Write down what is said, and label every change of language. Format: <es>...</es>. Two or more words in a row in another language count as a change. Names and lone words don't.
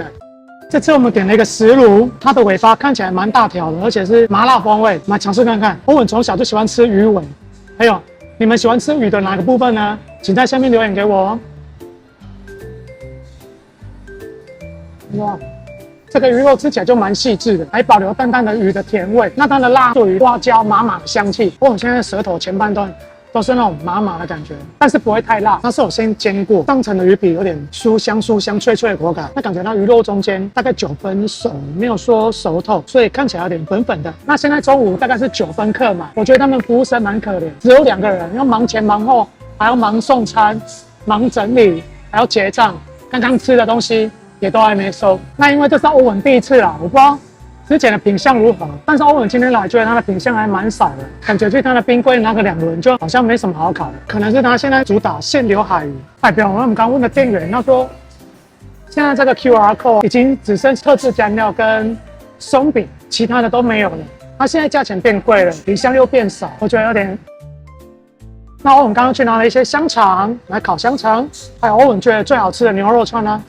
<zh>這次我們點了一個石鱸，它的尾巴看起來蠻大條的，而且是麻辣風味。我們來嘗試看看。歐文從小就喜歡吃魚尾，還有你們喜歡吃魚的哪個部分呢？請在下面留言給我哦。哇，這個魚肉吃起來就蠻細緻的，還保留淡淡的魚的甜味。那它的辣屬於花椒麻麻的香氣。我現在舌頭前半段都是那種麻麻的感覺，但是不会太辣。它是我先煎過，上层的魚皮有點酥香脆脆的口感。那感覺到魚肉中間大概9分熟，沒有說熟透，所以看起来有點粉粉的。那現在中午大概是9分客嘛，我覺得他們服務生蠻可憐，只有2個人，要忙前忙後，還要忙送餐、忙整理，還要結賬。剛剛吃的東西也都還沒收。那因為這是歐文第一次啦，我不知道之前的品相如何，但是歐文今天來，覺得他的品相還蠻少的，感覺去他的冰櫃拿個2輪就好像沒什麼好烤的，可能是他現在主打現流海魚。代表我們剛問的店員，他說現在這個</zh> <en>QR code</en> <zh>已經只剩特制醬料跟鬆餅，其他的都沒有了。他現在價錢變貴了，品相又變少，我覺得有點。那歐文剛剛去拿了一些香腸來烤香腸，還有歐文覺得最好吃的牛肉串呢。</zh>